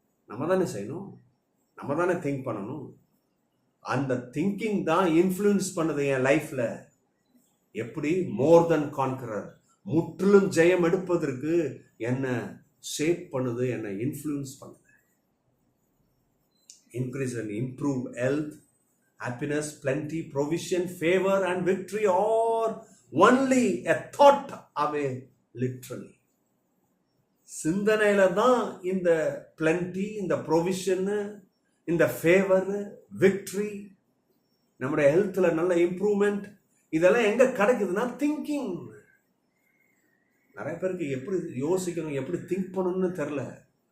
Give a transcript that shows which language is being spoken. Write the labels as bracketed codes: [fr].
[ta] நம்ம தானே செய்யணும், நம்ம தானே திங்க் பண்ணணும். அந்த திங்கிங் தான் இன்ஃப்ளூயன்ஸ் பண்ணுது என் லைஃப்ல. எப்படி? மோர் தென் கான்கரர், முற்றிலும் ஜெயம் எடுப்பதற்கு என்ன ஷேப் பண்ணுது, என்ன இன்ஃப்ளூயன்ஸ் பண்ணுது. [en] Increase and improve health, happiness, plenty, provision, favor and victory are only a thought away, literally. [ta] சிந்தனையில தான் இந்த plenty, இந்த provision, இந்த favor, victory, நம்முடைய ஹெல்த்ல நல்ல இம்ப்ரூவ்மெண்ட், இதெல்லாம் எங்க கிடைக்குதுன்னா திங்கிங். நிறைய பேருக்கு எப்படி யோசிக்கணும், எப்படி திங்க் பண்ணணும்னு தெரியல.